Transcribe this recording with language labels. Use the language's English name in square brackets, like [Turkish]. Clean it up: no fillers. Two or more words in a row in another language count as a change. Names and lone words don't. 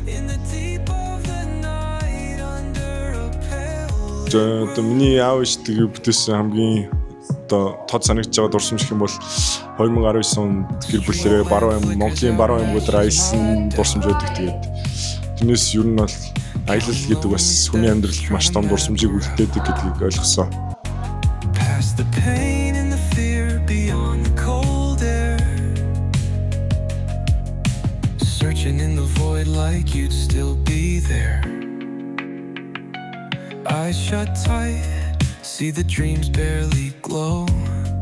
[Mongolian] Миний аав ээж тэгээ бүтээсэн хамгийн одоо тод санагдж байгаа дурсамж гэх юм бол 2019 онд гэр бүлэрээ Монголын баруун аймагуудаар аялсан дурсамж байдаг. Тэгээд тэрнээс ер нь бол аялал гэдэг бас хүний амьдралд маш том дурсамжийг үлдээдэг гэдгийг ойлгосон. [English] Searching in the void like you'd still be there. Eyes shut tight, see the dreams barely glow.